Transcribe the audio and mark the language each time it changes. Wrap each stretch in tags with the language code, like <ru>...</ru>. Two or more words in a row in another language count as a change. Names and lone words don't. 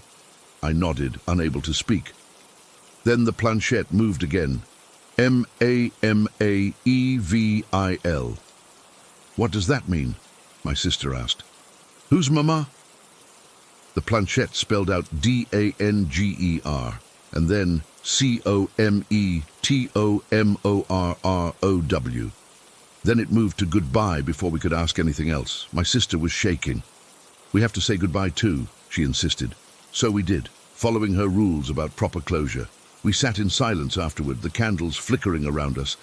<en>I nodded, unable to speak. Then the planchette moved again. M-A-M-A-E-V-I-L. What does that mean? My sister asked. Who's Mama? The planchette spelled out D-A-N-G-E-R and then C-O-M-E-T-O-M-O-R-R-O-W. Then it moved to goodbye before we could ask anything else. My sister was shaking. We have to say goodbye too, she insisted. So we did, following her rules about proper closure. We sat in silence afterward, the candles flickering around us.</en>